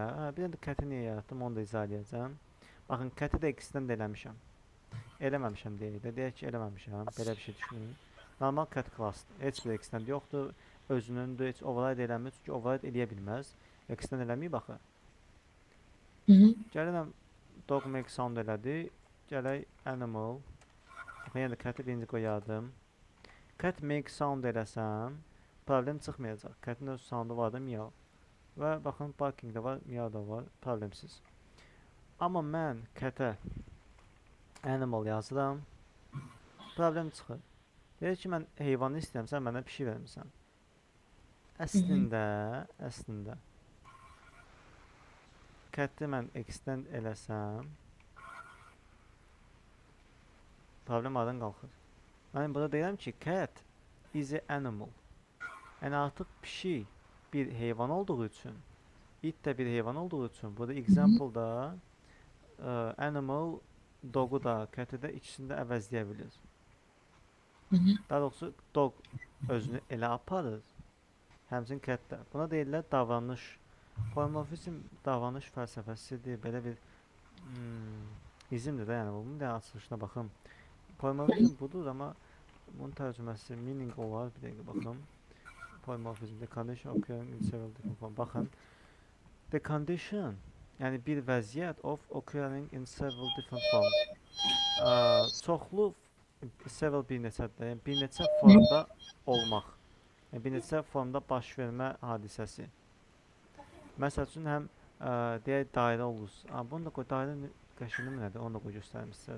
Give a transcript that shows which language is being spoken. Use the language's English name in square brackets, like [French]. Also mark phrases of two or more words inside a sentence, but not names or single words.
[Azerbaijani] Bir də cat-i niyə yaratdım, onu da izah edəcəm. Baxın, cat-i də extend eləmişəm. Eləməmişəm deyək də, deyək ki, eləməmişəm. Belə bir şey düşünün. Normal cat class-dır. Heç bir extend yoxdur. Özünündür, heç override eləmir, çünki override eləyə bilməz. Extend eləməyib axı. Hı hı. Gəlirəm, [English] dog make sound [Azerbaijani] elədi. Gələk animal. Baxın, yenə də cat-i birinci qoyardım. [English] Cat make sound [Azerbaijani] eləsəm, problem çıxmayacaq. Cat-in öz soundu var da miyav. Və baxın, barking da var, miyav da var, problemsiz. Amma mən cat-ə animal yazıram, problem çıxır. Deyir ki, mən heyvanı istəyirəm, sən mənə pişik vermirsən. Əslində, cat-i mən extend eləsəm, problem aradan qalxır. Mən burada deyirəm ki, [English] cat is an animal. [Azerbaijani] Yəni artıq pişik bir heyvan olduğu üçün, it də bir heyvan olduğu üçün, burada example-da [English] animal dog-u [Azerbaijani] da, cat-i də ikisini də əvəzləyə bilir. Daha doğrusu dog özünü elə aparır, həmçinin cat də. Buna deyirlər davranış. Polimorfizm davranış fəlsəfəsidir. Belə bir izmdir də, yəni bunun da açılışına baxım. Polimorfizm budur, amma bunun tərcüməsi meaning olar. Bir dəqiqə baxım. [English] Polymorphism, the condition occurring in several different forms. Baxın, the condition, [Azerbaijani] yəni bir vəziyyət [English] of occurring in several different forms. [Azerbaijani] Çoxlu, several bir neçədir, yəni bir neçə formda olmaq. Yəni bir neçə formda baş vermə hadisəsi. Məsəl üçün həm deyək dairə olur. Bunu da qoy, dairə qəşəngmi nədir? Onu da qoy göstərim istəyirsiniz.